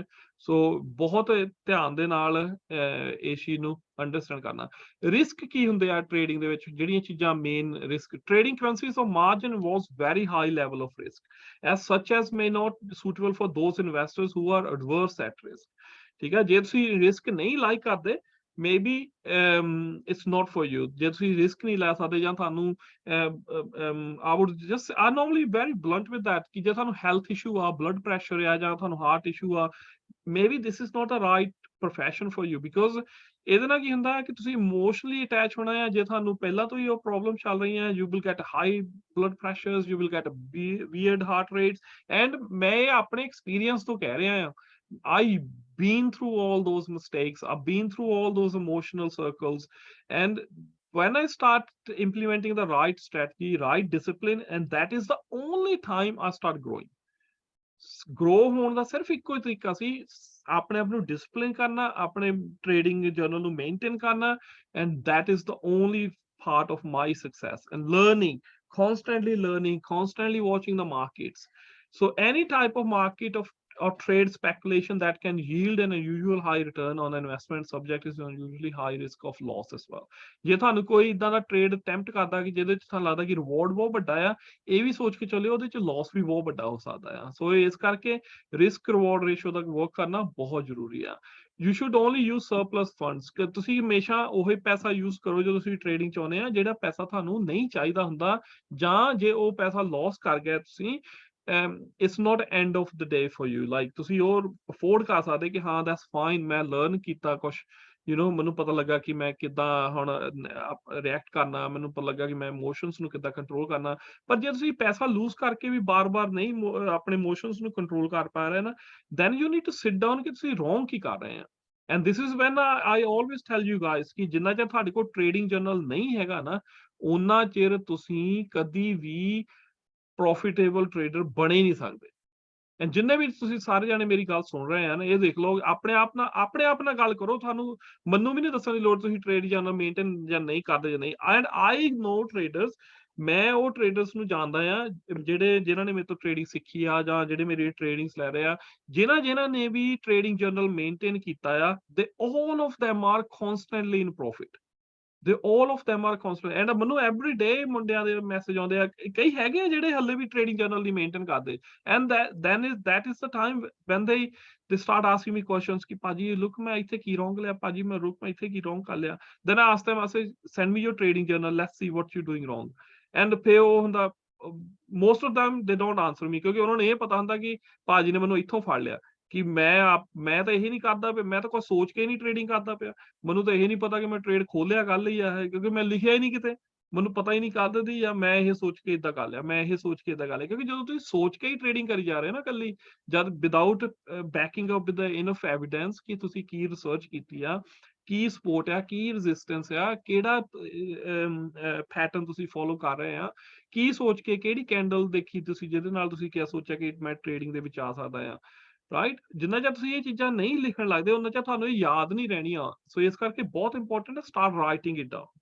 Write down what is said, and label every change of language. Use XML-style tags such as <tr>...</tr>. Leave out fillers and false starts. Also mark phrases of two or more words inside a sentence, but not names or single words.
<pa>ਸੋ ਬਹੁਤ ਧਿਆਨ ਦੇ ਨਾਲ ਇਸ ਚੀਜ਼ ਨੂੰ ਅੰਡਰਸਟੈਂਡ ਕਰਨਾ। ਰਿਸਕ ਕੀ ਹੁੰਦੇ ਆ ਟ੍ਰੇਡਿੰਗ ਦੇ ਵਿੱਚ, ਜਿਹੜੀਆਂ ਚੀਜ਼ਾਂ ਮੇਨ ਰਿਸਕ,</pa> <en>trading currencies of margin involves very high level of risk as such as may not suitable for those investors who are adverse at risk.</en> <pa>ਠੀਕ ਹੈ, ਜੇ ਤੁਸੀਂ ਰਿਸਕ ਨਹੀਂ ਲਾਈਕ ਕਰਦੇ,</pa> <en>maybe it's not for you।</en> <pa>ਜੇ ਤੁਸੀਂ ਰਿਸਕ ਨਹੀਂ ਲੈ ਸਕਦੇ ਜਾਂ ਤੁਹਾਨੂੰ</pa> <en>I would just I'm normally very blunt with that</en> <pa>ਕਿ ਜੇ ਤੁਹਾਨੂੰ</pa> <en>health issue</en> <pa>ਆ,</pa> <en>blood pressure</en> <pa>ਆ, ਜਾਂ ਤੁਹਾਨੂੰ</pa> <en>heart issue</en> <pa>ਆ,</pa> <en>maybe this is not a right profession for you, because</en> <pa>ਇਹਦੇ ਨਾਲ ਕੀ ਹੁੰਦਾ ਹੈ ਕਿ ਤੁਸੀਂ</pa> <en>emotionally attach</en> <pa>ਹੋਣਾ ਹੈ। ਜੇ ਤੁਹਾਨੂੰ ਪਹਿਲਾਂ ਤੋਂ ਹੀ ਉਹ ਪ੍ਰੋਬਲਮ ਚੱਲ ਰਹੀਆਂ,</pa> <en>you will get high blood pressures, you will get weird heart rates, and</en> <pa>ਮੈਂ ਆਪਣੇ ਐਕਸਪੀਰੀਅੰਸ ਤੋਂ ਕਹਿ ਰਿਹਾ ਹਾਂ।</pa> <en>I've been through all those mistakes, I've been through all those emotional circles, and when I start implementing the right strategy, right discipline, and that is the only time I start growing।</en> <pa>grow ਹੋਣ ਦਾ ਸਿਰਫ ਇੱਕੋ ਹੀ ਤਰੀਕਾ ਸੀ, ਆਪਣੇ ਆਪ ਨੂੰ ਡਿਸਪਲਿਨ ਕਰਨਾ, ਆਪਣੇ</pa> <en>trading journal</en> <pa>ਨੂੰ ਮੇਨਟੇਨ ਕਰਨਾ,</pa> <en>and that is the only part of my success, and learning, constantly watching the markets। So any type of market or trade speculation that can yield an unusual high return on investment subject is unusually high risk of loss as well।</en> <pa>ਜੇ ਤੁਹਾਨੂੰ ਕੋਈ ਇਦਾਂ ਦਾ ਟ੍ਰੇਡ ਅਟੈਂਪਟ ਕਰਦਾ ਕਿ ਜਿਹਦੇ ਚ ਤੁਹਾਨੂੰ ਲੱਗਦਾ ਕਿ ਰਿਵਾਰਡ ਬਹੁਤ ਵੱਡਾ ਆ, ਇਹ ਵੀ ਸੋਚ ਕੇ ਚੱਲਿਓ ਉਹਦੇ ਚ ਲਾਸ ਵੀ ਬਹੁਤ ਵੱਡਾ ਹੋ ਸਕਦਾ ਆ। ਸੋ ਇਸ ਕਰਕੇ</pa> <en>risk reward ratio</en> <pa>ਦਾ ਵਰਕ ਕਰਨਾ ਬਹੁਤ ਜ਼ਰੂਰੀ ਆ।</pa> <en>you should only use surplus funds.</en> <pa>ਤੁਸੀਂ ਹਮੇਸ਼ਾ ਉਹੀ ਪੈਸਾ ਯੂਜ਼ ਕਰੋ ਜੋ ਤੁਸੀਂ ਟ੍ਰੇਡਿੰਗ ਚਾਹੁੰਦੇ ਆ, ਜਿਹੜਾ ਪੈਸਾ ਤੁਹਾਨੂੰ ਨਹੀਂ ਚਾਹੀਦਾ ਹੁੰਦਾ, ਜਾਂ ਜੇ ਉਹ ਪੈਸਾ ਲਾਸ ਕਰ ਗਿਆ ਤੁਸੀਂ,</pa> <en>it's not end of the day for you, like</en> <pa>ਤੁਸੀਂ ਉਹ ਅਫੋਰਡ ਕਰ ਸਕਦੇ ਕਿ ਹਾਂ</pa> <en>that's fine,</en> <pa>ਮੈਂ ਲਰਨ ਕੀਤਾ ਕੁਛ, ਮੈਨੂੰ ਪਤਾ ਲੱਗਾ ਕਿ ਮੈਂ ਕਿੱਦਾਂ ਹੁਣ ਰਿਐਕਟ ਕਰਨਾ, ਮੈਨੂੰ ਪਤਾ ਲੱਗਾ ਕਿ ਮੈਂ ਇਮੋਸ਼ਨਸ ਨੂੰ ਕਿੱਦਾਂ ਕੰਟਰੋਲ ਕਰਨਾ। ਪਰ ਜੇ ਤੁਸੀਂ ਪੈਸਾ ਲੂਜ਼ ਕਰਕੇ ਵੀ ਬਾਰ-ਬਾਰ ਨਹੀਂ ਆਪਣੇ ਇਮੋਸ਼ਨਸ ਨੂੰ ਕੰਟਰੋਲ ਕਰ ਪਾ ਰਹੇ ਨਾ,</pa> <en>then you need to sit down</en> <pa>ਕਿ ਤੁਸੀਂ wrong ਕੀ ਕਰ ਰਹੇ ਆ।</pa> <en>and this is when I always tell you guys</en> <pa>ਕਿ ਜਿੰਨਾ ਚਿਰ ਤੁਹਾਡੇ ਕੋਲ</pa> <en>trading journal</en> <pa>ਨਹੀਂ ਹੈਗਾ ਨਾ, ਉਹਨਾਂ ਚਿਰ ਤੁਸੀਂ ਕਦੀ ਵੀ</pa> <en>profitable trader</en> <pa>ਬਣੇ ਹੀ ਨਹੀਂ ਸਕਦੇ। ਐਂਡ ਜਿੰਨੇ ਵੀ ਤੁਸੀਂ ਸਾਰੇ ਜਾਣੇ ਮੇਰੀ ਗੱਲ ਸੁਣ ਰਹੇ ਆ ਨਾ, ਇਹ ਦੇਖ ਲਓ, ਆਪਣੇ ਆਪ ਨਾਲ ਗੱਲ ਕਰੋ। ਤੁਹਾਨੂੰ ਮੈਨੂੰ ਵੀ ਨਹੀਂ ਦੱਸਣ ਦੀ ਲੋੜ ਤੁਸੀਂ</pa> <en>trade journal maintain</en> <pa>ਜਾਂ ਨਹੀਂ ਕਰਦੇ ਜਾਂ ਨਹੀਂ।</pa> <en>and I know traders,</en> <pa>ਮੈਂ ਉਹ ਟ੍ਰੇਡਰਸ ਨੂੰ ਜਾਣਦਾ ਆ ਜਿਨ੍ਹਾਂ ਨੇ ਮੇਰੇ ਤੋਂ ਟ੍ਰੇਡਿੰਗ ਸਿੱਖੀ ਆ, ਜਾਂ ਜਿਹੜੇ ਮੇਰੀ ਟ੍ਰੇਡਿੰਗਸ ਲੈ ਰਹੇ ਆ, ਜਿਨ੍ਹਾਂ ਨੇ ਵੀ</pa> <en>trading journal maintain</en> <pa>ਕੀਤਾ ਆ, ਦੇ</pa> <en>all of them are constantly in profit।</en> <pa>ਦੇ</pa> <en>all of them are constant and</en> <pa>ਮੈਨੂੰ</pa> <en>every day</en> <pa>ਮੁੰਡਿਆਂ ਦੇ ਮੈਸੇਜ ਆਉਂਦੇ ਆ, ਕਈ ਹੈਗੇ ਆ ਜਿਹੜੇ ਹੱਲੇ ਵੀ</pa> <en>trading journal</en> <pa>ਦੀ ਮੇਨਟੇਨ ਕਰਦੇ,</pa> <en>and that is the time when they start asking me questions</en> <pa>ਕਿ ਭਾਜੀ look ਮੈਂ ਇੱਥੇ ਕੀ wrong ਲਿਆ, ਭਾਜੀ ਮੈਂ ਇੱਥੇ ਕੀ wrong ਕਰ ਲਿਆ,</pa> <en>then I ask them, I say send me your trading journal, let's see what you're doing wrong, and</en> <pa>ਫਿਰ ਉਹ ਹੁੰਦਾ</pa> <en>most of them they don't answer me</en> <pa>ਕਿਉਂਕਿ ਉਹਨਾਂ ਨੂੰ ਇਹ ਪਤਾ ਹੁੰਦਾ ਕਿ ਭਾਜੀ ਨੇ ਮੈਨੂੰ ਇੱਥੋਂ ਫੜ ਲਿਆ ਕਿ ਮੈਂ ਤਾਂ ਇਹ ਨਹੀਂ ਕਰਦਾ ਪਿਆ, ਮੈਂ ਤਾਂ ਕੋਈ ਸੋਚ ਕੇ ਨਹੀਂ ਟ੍ਰੇਡਿੰਗ ਕਰਦਾ ਪਿਆ, ਮੈਨੂੰ ਤਾਂ ਇਹ ਨਹੀਂ ਪਤਾ ਕਿ ਮੈਂ ਟ੍ਰੇਡ ਖੋਲਿਆ ਕੱਲ ਹੀ ਆ ਕਿਉਂਕਿ ਮੈਂ ਲਿਖਿਆ ਹੀ ਨਹੀਂ ਕਿਤੇ, ਮੈਨੂੰ ਪਤਾ ਹੀ ਨਹੀਂ ਕਦ ਦੀ, ਜਾਂ ਮੈਂ ਇਹ ਸੋਚ ਕੇ ਇਦਾਂ ਕਰ ਲਿਆ, ਮੈਂ ਇਹ ਸੋਚ ਕੇ ਇਦਾਂ ਕਰ ਲਿਆ, ਕਿਉਂਕਿ ਜਦੋਂ ਤੁਸੀਂ ਸੋਚ ਕੇ ਹੀ ਟ੍ਰੇਡਿੰਗ ਕਰੀ ਜਾ ਰਹੇ ਹੋ ਨਾ ਕੱਲੀ, ਜਦ</pa> <en>without backing up with enough evidence</en> <pa>ਕਿ ਤੁਸੀਂ ਕੀ ਰਿਸਰਚ ਕੀਤੀ ਆ, ਕੀ ਸਪੋਰਟ ਆ, ਕੀ ਰੈਜ਼ਿਸਟੈਂਸ ਆ, ਕਿਹੜਾ ਪੈਟਰਨ ਤੁਸੀਂ ਫੋਲੋ ਕਰ ਰਹੇ ਆ, ਕੀ ਸੋਚ ਕੇ ਕਿਹੜੀ ਕੈਂਡਲ ਦੇਖੀ ਤੁਸੀਂ ਜਿਹਦੇ ਨਾਲ ਤੁਸੀਂ ਕਿਆ ਸੋਚਿਆ ਕਿ ਮੈਂ ਟ੍ਰੇਡਿੰਗ ਦੇ ਵਿੱਚ ਆ ਸਕਦਾ ਆ, ਰਾਈਟ, ਜਿੰਨਾ ਚਿਰ ਤੁਸੀਂ ਇਹ ਚੀਜ਼ਾਂ ਨਹੀਂ ਲਿਖਣ ਲੱਗਦੇ ਉਹਨਾਂ ਚਿਰ ਤੁਹਾਨੂੰ ਇਹ ਯਾਦ ਨਹੀਂ ਰਹਿਣੀਆਂ, ਸੋ ਇਸ ਕਰਕੇ ਬਹੁਤ ਇੰਪੋਰਟੈਂਟ ਹੈ</pa> <en>start writing it down.</en>